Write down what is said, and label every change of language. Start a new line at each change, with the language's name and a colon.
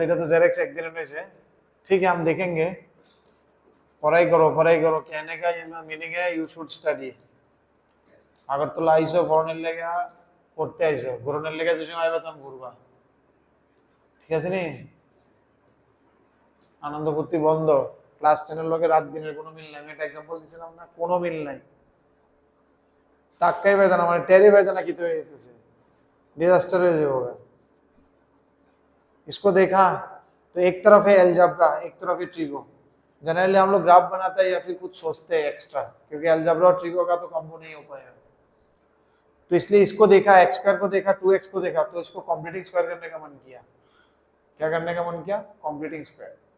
Bangla: এটা তো জেরক্স একদিনে হয়েছে,
Hindi: ठीक है? हम देखेंगे, पढ़ाई करो कहने का ये मीनिंग है
English: You should study.
Bangla: আগরতলা আইসো পড়নের লেগে, পড়তে আইসো, ঘুরনের লেগে যে সময় আইবা তখন ঘুরবা, ঠিক আছে নি? আনন্দ ফুর্তি বন্ধ, ক্লাস 10 লোকে রাত দিনের কোনো মিল নাই। আমি একটা एग्जांपल দিছিলাম না, কোনো মিল নাই। তাক্কাই বেদনা মানে টেরি বেদনা কি তো হয়ে যেতেছে,
Hindi: डिजास्टर हो जाएगा। इसको देखा तो एक तरफ है अलजेब्रा, एक तरफ है ट्रिगो। जनरली हम लोग ग्राफ बनाते हैं या फिर कुछ सोचते हैं एक्स्ट्रा, क्योंकि अलजेब्रा और ट्रिगो का तो कॉम्बो नहीं हो पाएगा। तो इसलिए इसको देखा, एक्स स्क्वायर को देखा, 2x को देखा, तो इसको कॉम्प्लीटिंग स्क्वायर करने का मन किया। क्या करने का मन किया? कॉम्प्लीटिंग स्क्वायर।